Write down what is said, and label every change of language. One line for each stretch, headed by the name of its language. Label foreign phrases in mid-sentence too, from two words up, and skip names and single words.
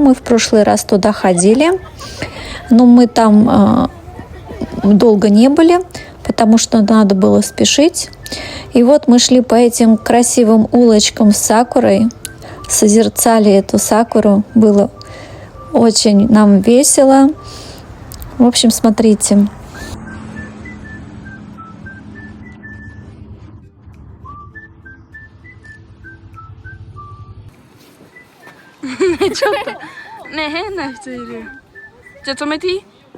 Russian: Мы в прошлый раз туда ходили. Но мы там долго не были, потому что надо было спешить. И вот мы шли по этим красивым улочкам с сакурой, созерцали эту сакуру. Было очень нам весело. В общем, смотрите.
Japanese: ちょっとねえ変な人いる。じゃあ止めていい？